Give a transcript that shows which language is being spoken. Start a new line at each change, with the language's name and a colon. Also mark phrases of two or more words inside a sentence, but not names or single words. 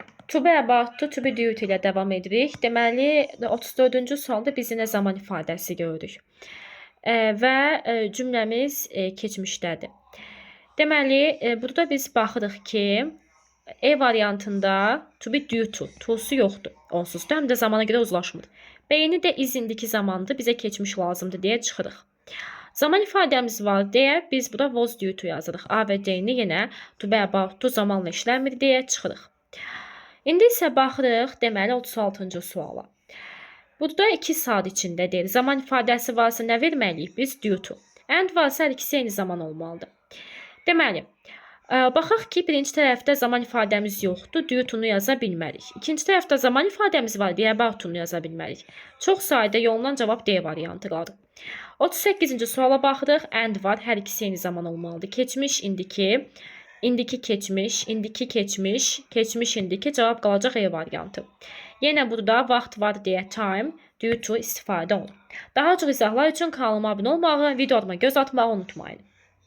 English: To be about to be due to
Azerbaijani: ilə davam edirik. Deməli, 34-cü sualda biz yenə zaman ifadəsi görürük. Və cümləmiz keçmişdədir. Deməli, burada biz baxırıq ki, E variantında
English: to be due to-su
Azerbaijani: yoxdur. Onsuz da həm də zamana görə uzlaşmır. B-ni də is indiki zamandır, bizə keçmiş lazımdır deyə çıxırıq. Zaman ifadəmiz var deyə biz burada
English: was due to
Azerbaijani: yazırıq. A və D-ni yenə
English: to be about to
Azerbaijani: zamanla işləmir deyə çıxırıq. İndi isə baxırıq, deməli 36-cı suala. Burada 2 saat içində deyil. Zaman ifadəsi varsa nə verməliyik biz?
English: Due to.
Azerbaijani: And varsa hər ikisi eyni zaman olmalıdır. Deməli, baxaq ki, birinci tərəfdə zaman ifadəmiz yoxdur,
English: due to-nu
Azerbaijani: yaza bilmərik. İkinci tərəfdə zaman ifadəmiz var, deyə
English: about to-nu
Azerbaijani: yaza bilmərik. Çox sayda yolundan cavab D variantı qalır. 38-ci suala baxırıq, and var, hər ikisi eyni zaman olmalıdır. Keçmiş, indiki, indiki keçmiş, indiki keçmiş, keçmiş indiki cavab qalacaq E variantı. Yenə burada vaxt var deyə
English: time, due to
Azerbaijani: istifadə olunur. Daha çox izahlar üçün kanalıma abunə olmağı, videolarıma göz atmağı unutmayın.